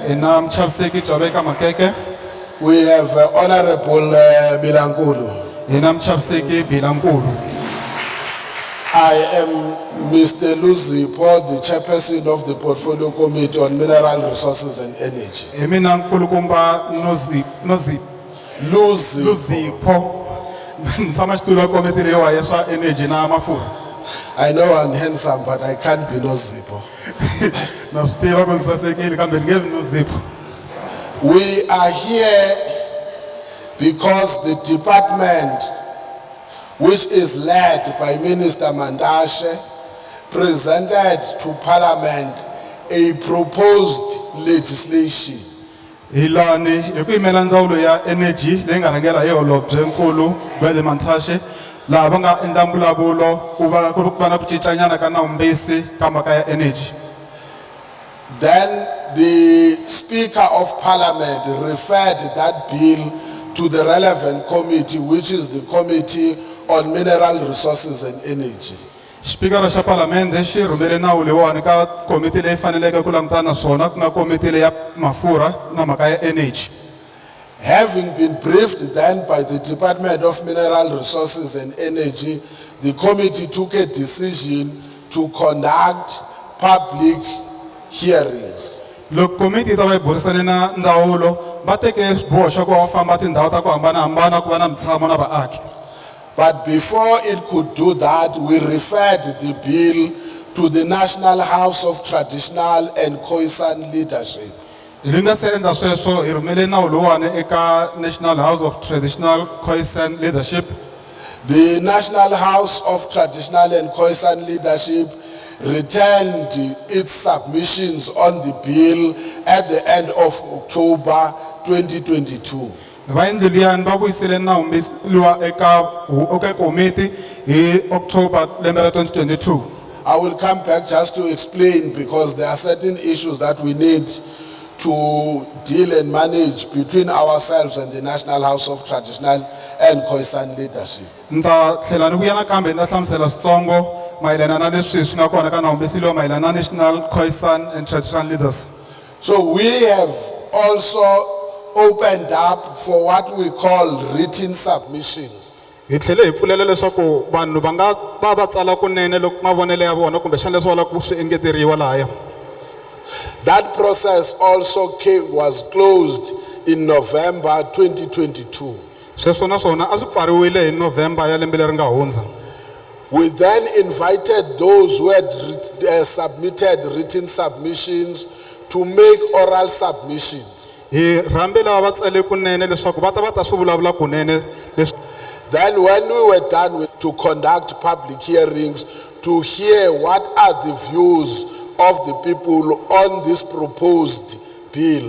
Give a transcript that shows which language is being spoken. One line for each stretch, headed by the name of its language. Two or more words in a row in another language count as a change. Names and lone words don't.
Tsonga: Hi na Muchaviseki Jobeka Makeke.
English: We have Honorable Bilankulu.
Tsonga: Hi na Muchaviseki Bilankulu.
English: I am Mr. Luzipo, the chairperson of the Portfolio Committee on Mineral Resources and Energy.
Tsonga: Hi mina nkulukumba Luzipho. Ntshama xitulu wa komiti leyiwa ya swa energy na mafurha.
English: I know I'm handsome, but I can't be Luzipo.
Tsonga: Na swi tiva ku ndzi sasekile kambe ni nge vi Luzipho.
English: We are here because the department, which is led by Minister Mandashe, presented to Parliament a proposed legislation.
Tsonga: Hilani hi ku yimela ndzawulo ya energy leyi nga rhangela hi Holobye Nkulu Gwede Mantashe laha va nga endla mbulavulo ku va na ku cincanyana ka nawumbisi ka mhaka ya energy.
English: Then the Speaker of Parliament referred that bill to the relevant committee, which is the Committee on Mineral Resources and Energy.
Tsonga: Xipikara xa Palamende xi rhumele nawu leyiwani ka komiti leyi faneleke ku langutana na swona ku nga komiti leyi ya mafurha na mhaka ya energy.
English: Having been briefed then by the Department of Mineral Resources and Energy, the committee took a decision to conduct public hearings.
Tsonga: Loko komiti ta va yi burisane na ndzawulo va teke xiboho xa ku va famba tindhawu ta ku hambanahambana ku va na mutshamo na vaaki.
English: But before it could do that, we referred the bill to the National House of Traditional and Khoisan Leadership.
Tsonga: Hi nga se endla sweswo hi rhumele nawu lowuwani eka National House of Traditional Khoisan Leadership.
English: The National House of Traditional and Khoisan Leadership returned its submissions on the bill at the end of October 2022.
Tsonga: Vaendli liyani va vuyisile nawumbisi luwa eka komiti hi October lembe ra 2022.
English: I will come back just to explain because there are certain issues that we need to deal and manage between ourselves and the National House of Traditional and Khoisan Leadership.
Tsonga: Ni ta tlhela ni vuya nakambe ni ta hlamusela switsongo mayelana na leswi swi nga kona ka nawumbisi lowu mayelana na National Khoisan and Traditional Leaders.
English: So we have also opened up for what we call written submissions.
Tsonga: Hi tlhele hi pfulela leswaku vanhu va nga va tsala kunene loko mavonelo ya vona kumbe xana leswi va lava ku swi engeteriwa lahaya.
English: That process also was closed in November 2022.
Tsonga: Sweswo naswona a swi pfariwile hi November ya lembe leri nga hundza.
English: We then invited those who had submitted written submissions to make oral submissions.
Tsonga: Hi rhambe lava va tsale kunene leswaku va ta swi vulavula kunene leswi.
English: Then when we were done to conduct public hearings to hear what are the views of the people on this proposed bill.